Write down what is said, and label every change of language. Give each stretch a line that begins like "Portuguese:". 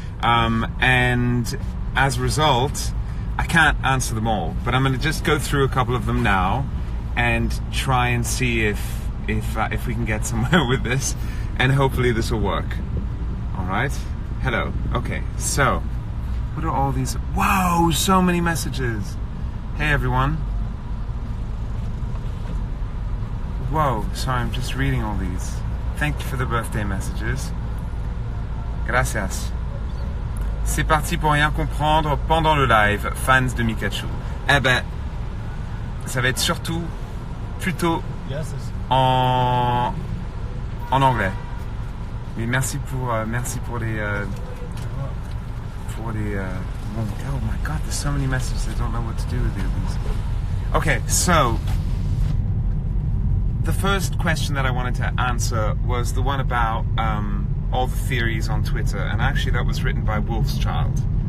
English: And as a result, I can't answer them all, but I'm going to just go through a couple of them now and try and see if we can get somewhere with this, and hopefully this will work. All right. Hello. Okay. So, what are all these? Whoa! So many messages. Hey everyone. Whoa. Sorry, I'm just reading all these. Thank you for the birthday messages. Gracias.
French: C'est parti pour rien comprendre pendant le live, fans de Mikachu. Eh ben, ça va être surtout plutôt en anglais. Mais merci pour les
English: oh my god, there's so many messages, I don't know what to do with these. Okay, so the first question that I wanted to answer was the one about all the theories on Twitter, and actually that was written by Wolf's Child.